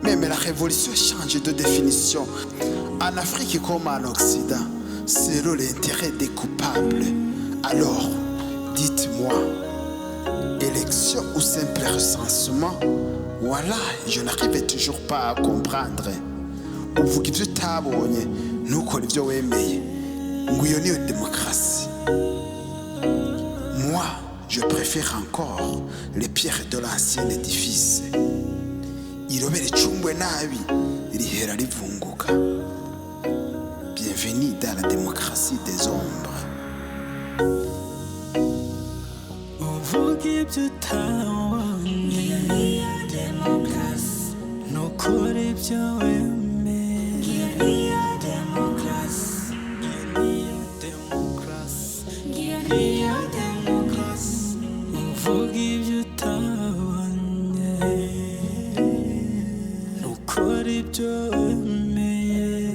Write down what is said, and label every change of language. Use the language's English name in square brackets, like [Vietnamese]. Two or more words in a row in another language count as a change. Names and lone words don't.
[French] Même la révolution change de définition. En Afrique comme en Occident, selon l'intérêt des coupables. Alors, dites-moi, élection ou simple recensement? Voilà, je n'arrive toujours pas à comprendre. [Kinyarwanda] Uvuga ibyo utabonye ntukore ibyo wemeye ngo iyo niyo démocratie. [French] Moi, je préfère encore les pierres de l'ancien édifice. [Kinyarwanda] Irobe ricumbwe nabi rihera rivunguka. [French] Bienvenue dans la démocratie des ombres. [Kinyarwanda] Uvuga ibyo utabonye, ntukore ibyo wemeye. Uvuga ibyo utabonye, ntukore ibyo wemeye.